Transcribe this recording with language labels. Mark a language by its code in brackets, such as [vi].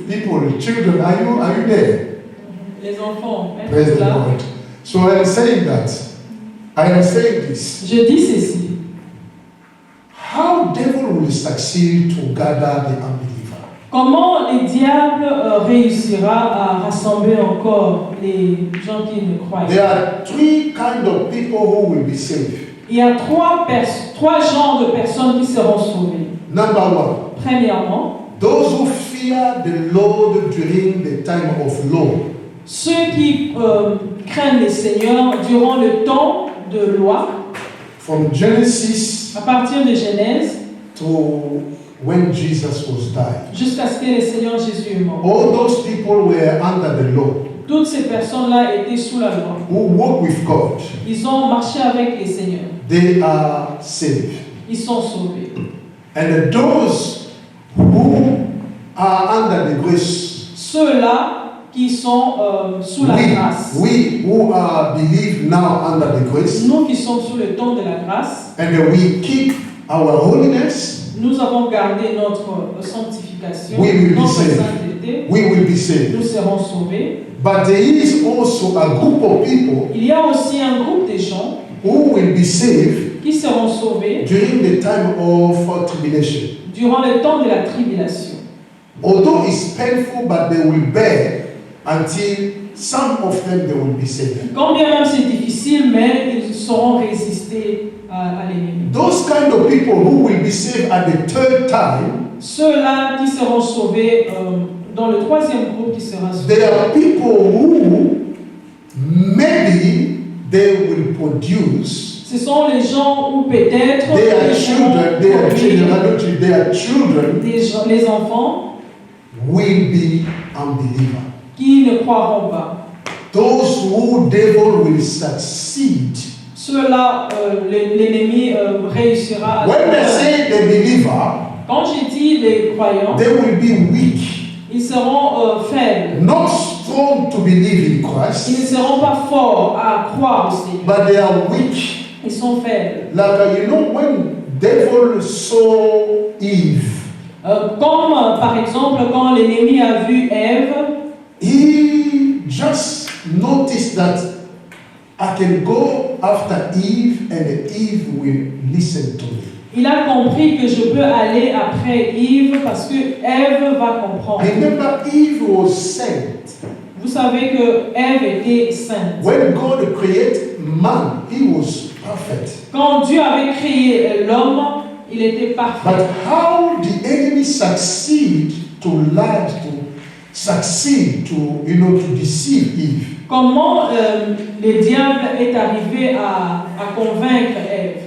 [en] People, children, are you there? [fr] Les enfants, [en] Praise [fr] êtes-vous [en] the [fr] là? [en] Lord. So I am saying that. I am saying this. [fr] Je dis ceci. [en] How devil will succeed to gather the unbeliever? [fr] Comment le diable réussira à rassembler encore les gens qui ne croient [en] There [fr] pas? [en] are three kind of people who will be saved. [fr] Il y a trois genres de personnes qui seront sauvées. [en] Number one, [fr] Premièrement, [en] those who fear the Lord during the time of law. [fr] ceux qui craignent le Seigneur durant le temps de loi, [en] From Genesis [fr] à partir de Genèse [en] to when Jesus was died. [fr] jusqu'à ce que le Seigneur Jésus est mort. [en] All those people were under the law, [fr] Toutes ces personnes-là étaient sous la loi. [en] who walk with God. [fr] Ils ont marché avec les seigneurs. [en] They are saved. [fr] Ils sont sauvés. [en] And those who are under the grace, [fr] Ceux-là qui sont sous la grâce. [en] we who are believed now under the grace, [fr] Nous qui sommes sous le temps de la grâce, [en] and we keep our holiness, [fr] nous avons gardé notre sanctification, [en] We will be [fr] notre [en] saved. [fr] sainteté. [en] we will be saved. [fr] Nous serons sauvés. [en] But there is also a group of people [fr] Il y a aussi un groupe de gens [en] who will be saved [fr] qui seront sauvés [en] during the time of tribulation. [fr] durant le temps de la tribulation. [en] Although it's painful, but they will bear until some of them they will be saved. [fr] Quand bien même c'est difficile, mais ils sauront résister à l'ennemi. [en] Those kind of people who will be saved at the third time, [fr] Ceux-là qui seront sauvés dans le troisième groupe qui sera sauvé. [en] they are people who maybe they will produce [fr] Ce sont les gens où peut-être [en] their [fr] les [en] children, their children [fr] les enfants [en] will be unbelievers. [fr] qui ne croiront pas. [en] Those who devil will succeed. [fr] Ceux-là, l'ennemi réussira à... [en] When they say the believer, [fr] Quand j'ai dit les croyants, [en] they will be weak, [fr] ils seront faibles. [en] not strong to believe in [fr] Ils ne [en] Christ, [fr] seront pas forts à croire au Seigneur. [en] but they are weak. [fr] Ils sont faibles. [en] Like when devil saw Eve, [fr] Comme par exemple quand l'ennemi a vu Ève, [en] he just noticed that I can go after Eve and Eve will listen to me. [fr] il a compris que je peux aller après Ève parce que Ève va comprendre. [en] Remember, Eve was saint. [fr] Vous savez que Ève était sainte. [en] When God created man, he was perfect. [fr] Quand Dieu avait créé l'homme, il était parfait. [en] But how the enemy succeed to lie, to succeed to deceive Eve? [fr] Comment le diable est arrivé à convaincre Ève?